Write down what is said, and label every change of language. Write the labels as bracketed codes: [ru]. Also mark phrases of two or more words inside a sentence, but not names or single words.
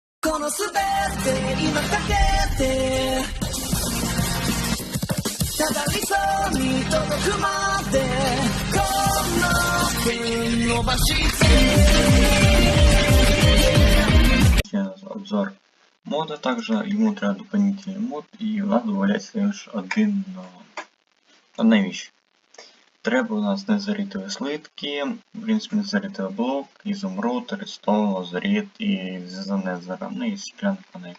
[ja] この全て今かけてただ理想に届くまでこの手伸ばして [ru] Сейчас обзор мода, также ему треба дополнительный мод, и у нас [uk] додається лише [ru] одна вещь. [uk] Треба у нас незарітові слитки, в принципі незарітовий блок, ізумруд, редстоун, лазурит [ru] и звезда Незера, ну и стеклянная панель.